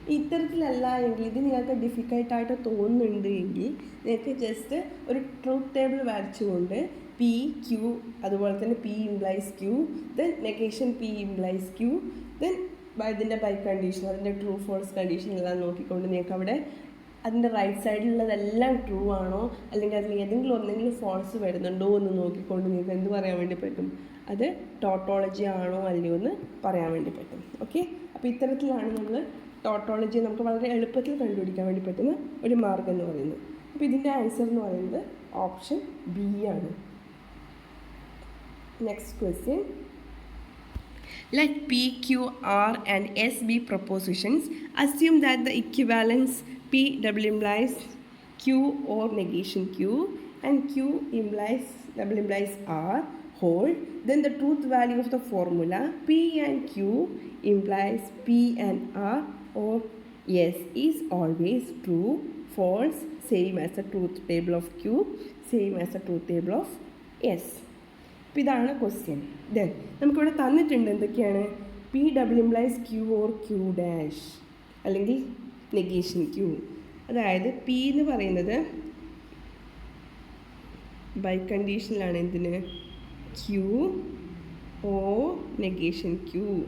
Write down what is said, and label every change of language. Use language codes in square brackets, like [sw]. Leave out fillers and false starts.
[ml] ഇത്തരത്തിലല്ല എങ്കിൽ ഇത് നിങ്ങൾക്ക് ഡിഫിക്കൽട്ടായിട്ട് തോന്നുന്നുണ്ട് എങ്കിൽ നിങ്ങൾക്ക് ജസ്റ്റ് ഒരു ട്രൂത്ത് ടേബിൾ വരച്ചുകൊണ്ട് പി ക്യൂ, അതുപോലെ തന്നെ P implies Q, then negation P implies Q, then ഇതിൻ്റെ ബൈ കണ്ടീഷൻ, അതിൻ്റെ ട്രൂ ഫോൾസ് കണ്ടീഷൻ എല്ലാം നോക്കിക്കൊണ്ട് നിങ്ങൾക്ക് അവിടെ അതിൻ്റെ റൈറ്റ് സൈഡിലുള്ളതെല്ലാം ട്രൂ ആണോ അല്ലെങ്കിൽ അതിൽ ഏതെങ്കിലും ഒന്നെങ്കിലും ഫോൾസ് വരുന്നുണ്ടോ എന്ന് നോക്കിക്കൊണ്ട് നിങ്ങൾക്ക് എന്ത് പറയാൻ വേണ്ടി പറ്റും? അത് ടോട്ടോളജി ആണോ അല്ലയോ എന്ന് പറയാൻ വേണ്ടി പറ്റും. ഓക്കെ, അപ്പോൾ ഇത്തരത്തിലാണ് നമ്മൾ ടോട്ടോളജി നമുക്ക് വളരെ എളുപ്പത്തിൽ കണ്ടുപിടിക്കാൻ വേണ്ടി പറ്റുന്ന ഒരു മാർഗ്ഗം എന്ന് പറയുന്നത്. അപ്പോൾ ഇതിൻ്റെ ആൻസർ എന്ന് പറയുന്നത് ഓപ്ഷൻ ബി ആണ്. [en] Next question. Let P, Q, R and S be propositions. Assume that the equivalence P double implies Q or negation Q and Q implies double implies R hold. Then the truth value of the formula P and Q implies P and R or S is always true, false, same as the truth table of Q, same as the truth table of S. [ml] അപ്പോൾ ഇതാണ് question. Then നമുക്കിവിടെ തന്നിട്ടുണ്ട് എന്തൊക്കെയാണ്? P double implies Q or Q dash അല്ലെങ്കിൽ negation Q. അതായത് P എന്ന് പറയുന്നത് by കണ്ടീഷനിലാണ് എന്തിന് ക്യൂ ഓർ നെഗേഷൻ ക്യൂ.